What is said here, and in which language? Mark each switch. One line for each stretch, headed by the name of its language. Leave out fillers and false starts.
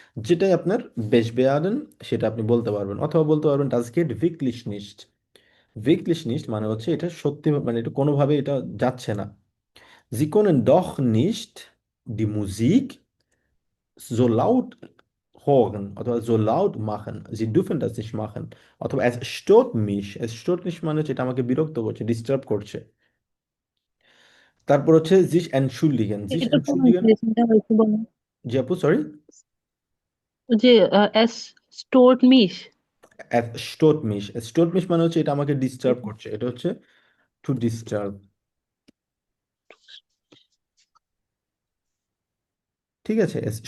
Bangla: যেটাই আপনার বেশবেয়ারেন সেটা আপনি বলতে পারবেন, অথবা বলতে পারবেন
German: das geht wirklich nicht। wirklich nicht
Bangla: মানে হচ্ছে এটা সত্যি, মানে এটা কোনোভাবে এটা যাচ্ছে না।
German: Sie können doch nicht die Musik so laut hören অথবা so laut machen, Sie dürfen das nicht machen, অথবা es stört mich। es stört mich
Bangla: মানে হচ্ছে এটা আমাকে বিরক্ত করছে, ডিস্টার্ব করছে। তারপর হচ্ছে
German: sich entschuldigen। sich
Bangla: এটা
German: entschuldigen,
Bangla: প্রনাউন্সিয়েশনটা হয়েছে বলো। জি আপু সরি, ওই যে এস স্টোরড মিশ।
German: es stört mich। es stört mich
Bangla: মানে হচ্ছে এটা আমাকে ডিস্টার্ব করছে, এটা হচ্ছে
English: to disturb,
Bangla: ঠিক আছে।